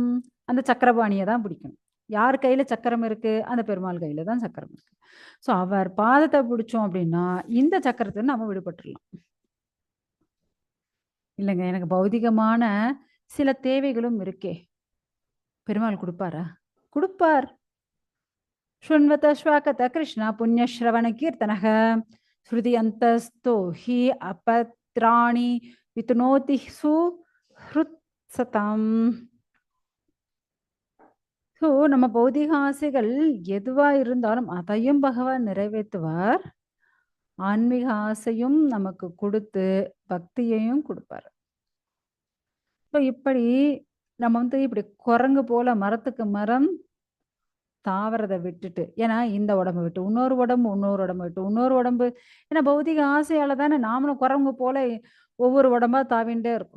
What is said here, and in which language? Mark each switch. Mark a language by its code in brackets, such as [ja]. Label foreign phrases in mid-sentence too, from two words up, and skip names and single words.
[ta] அந்த சக்கரபாணியை தான் பிடிக்கணும். யார் கையில சக்கரம் இருக்கு? அந்த பெருமாள் கையில தான் சக்கரம் இருக்கு. ஸோ அவர் பாதத்தை பிடிச்சோம் அப்படின்னா இந்த சக்கரத்தை நம்ம விடுபட்டுடலாம். இல்லைங்க, எனக்கு பௌதிகமான சில தேவைகளும் இருக்கே, பெருமாள் கொடுப்பாரா? கொடுப்பார். [sa] शृण्वत श्वाकत कृष्ण पुण्यश्रवण कीर्तनः श्रुति अंतस्तो हि अपत्राणि वितनोति सुहृत्सतम्. [ta] ஸோ நம்ம பௌதிக ஆசைகள் எதுவா இருந்தாலும் அதையும் பகவான் நிறைவேற்றுவார். ஆன்மீக ஆசையும் நமக்கு கொடுத்து பக்தியையும் கொடுப்பார். ஸோ இப்படி நம்ம இப்படி குரங்கு போல மரத்துக்கு மரம் தாவறத விட்டுட்டு, ஏன்னா இந்த உடம்பை விட்டு இன்னொரு உடம்பு, இன்னொரு உடம்பு விட்டு இன்னொரு உடம்பு, ஏன்னா பௌதிக ஆசையால தானே நாமளும் குரங்கு போல ஒவ்வொரு உடம்பா தாவிண்டே இருக்கும்.